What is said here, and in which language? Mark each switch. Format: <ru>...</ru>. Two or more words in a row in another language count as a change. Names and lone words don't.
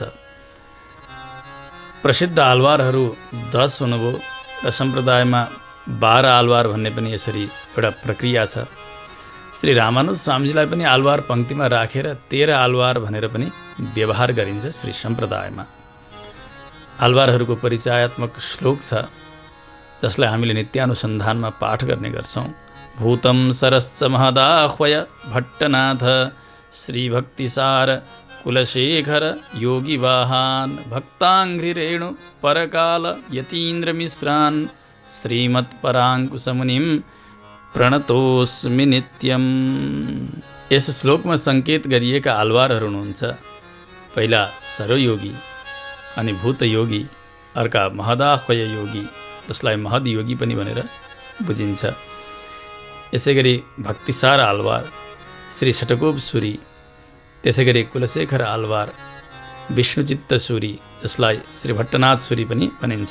<ne>प्रसिद्ध आलवारहरू 10 हुनुभयो र सम्प्रदायमा 12 आलवार भन्ने पनि यसरी एउटा प्रक्रिया छ। श्री रामानुज स्वामीजीलाई पनि आलवार पङ्क्तिमा राखेर 13 आलवार भनेर पनि व्यवहार गरिन्छ श्री सम्प्रदायमा। आलवारहरूको परिचयात्मक श्लोक छ जसलाई हामीले नित्यानुसन्धानमा पाठ गर्ने गर्छौँ।</ne> <sa>भूतं सरश्च महदाह्वय भट्टनाथ श्रीभक्तिसार कुलशेखर योगिवाहान् भक्ताङ्घ्रिरेणु परकाल यतीन्द्रमिश्रान् श्रीमत्पराङ्कुशमुनिं प्रणतोऽस्मि नित्यम्।</sa> <ne>यस श्लोकमा सङ्केत गरिएका आलवारहरू हुनुहुन्छ पहिला सर्वयोगी अनि भूतयोगी, अर्का महदाह्वय योगी, जसलाई महद योगी पनि भनेर बुझिन्छ। यसै गरी भक्तिसार आलवार श्री षटकोप सूरी, त्यसै गरी कुलशेखर आलवार विष्णुचित्त सूरी, जसलाई श्री भट्टनाथ सूरी पनि भनिन्छ।</ne>